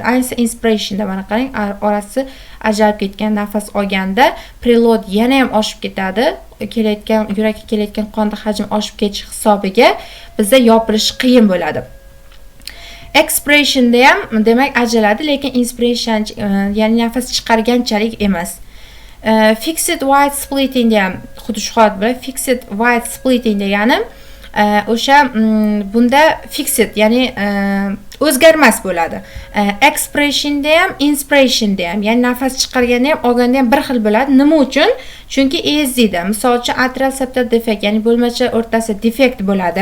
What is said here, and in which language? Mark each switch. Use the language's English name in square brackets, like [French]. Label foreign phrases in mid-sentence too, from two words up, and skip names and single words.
[Uzbek] Ayniqsa inspirationda mana qarang, orasi ajralib ketgan, nafas olganda preload yana ham oshib ketadi. Yurakka kelayotgan qonda hajm oshib ketish hisobiga bizda yopilish qiyin bo'ladi. Exspirationda ham demak ajraladi, lekin inspiration ya'ni nafas chiqarganchalik emas. [English] Fixed wide splitting [Uzbek] ham xuddi shu holat bo'ladi. [English] Fixed wide splitting [Uzbek] degani o'sha bunda fixed ya'ni o'zgarmas bo'ladi. Expressionda ham, inspirationda ham, ya'ni nafas chiqarganda ham, olganda ham bir xil bo'ladi. Nima uchun? Chunki ESDda, misol uchun [English] atrial septal [Uzbek] defekt, ya'ni bo'lmacha o'rtasida defekt bo'ladi.